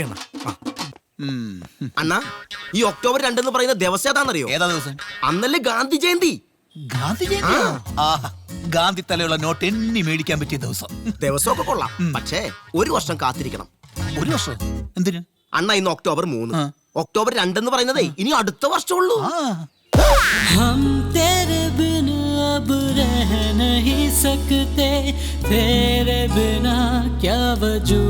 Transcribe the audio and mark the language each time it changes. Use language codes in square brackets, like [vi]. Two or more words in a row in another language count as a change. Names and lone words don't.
[ml] അണ്ണാ, ഈ ഒക്ടോബർ 2 എന്ന് പറയുന്ന ദിവസം ഏതാണെന്നറിയോ? ഏതാ ദിവസം? അന്നല്ലേ ഗാന്ധി ജയന്തി. ഗാന്ധി ജയന്തി? ഗാന്ധി തലയുള്ള നോട്ട് എണ്ണി മേടിക്കാൻ പറ്റിയ ദിവസം. ദിവസമൊക്കെ കൊള്ളാം, പക്ഷേ 1 വർഷം കാത്തിരിക്കണം. 1 വർഷം? എന്തിന്? അണ്ണ ഇന്ന് ഒക്ടോബർ 3. ഒക്ടോബർ 2 എന്ന് പറയുന്നതേ ഇനി അടുത്ത വർഷമുള്ളൂ. [hi] हम तेरे बिन अब रह नहीं सकते, तेरे बिना क्या वजूद।